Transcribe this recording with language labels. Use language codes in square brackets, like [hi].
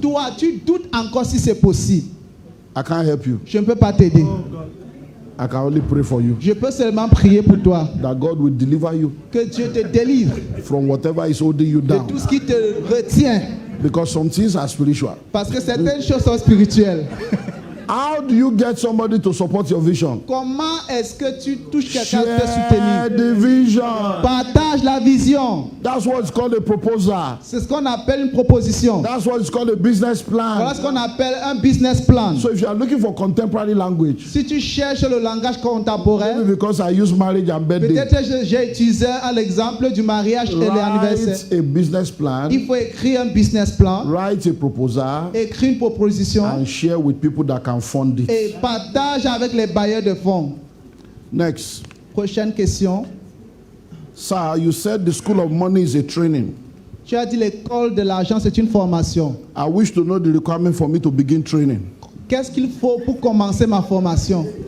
[fr] toi, tu doutes encore si c'est possible. [en] I can't help you. [fr] Je ne peux pas t'aider. [en] I can only pray for you [fr] Je peux seulement prier pour toi. [en] that God will deliver you [fr] Que Dieu te délivre [en] from whatever is holding you [fr] de [en] down. [fr] tout ce qui te retient. [en] Because some things are spiritual. [fr] Parce que certaines choses sont spirituelles. [en] How do you get somebody to support your vision? [fr] Comment est-ce que tu touches quelqu'un pour te [en] Share [fr] soutenir? [en] the vision. [fr] Partage la vision. [en] That's what is called a proposal. [fr] C'est ce qu'on appelle une proposition. [en] That's what is called a business [fr] Voilà [en] plan. [fr] ce qu'on appelle un business plan. [en] So if you are looking for contemporary language, [fr] Si tu cherches le langage contemporain, [en] maybe because I use marriage and birthday, [fr] peut-être que j'ai utilisé l'exemple du mariage et l'anniversaire. [en] write a business plan, [fr] Il faut écrire un business plan, [en] write a proposal, [fr] écrire une proposition [en] and share with people that can fund it. [fr] et partage avec les bailleurs de fonds. [en] Next. [fr] Prochaine question. [en] Sir, you said the school of money is a training. [fr] Tu as dit l'école de l'argent, c'est une formation. [en] I wish to know the requirement for me to begin training. [fr] Qu'est-ce qu'il faut pour commencer ma formation?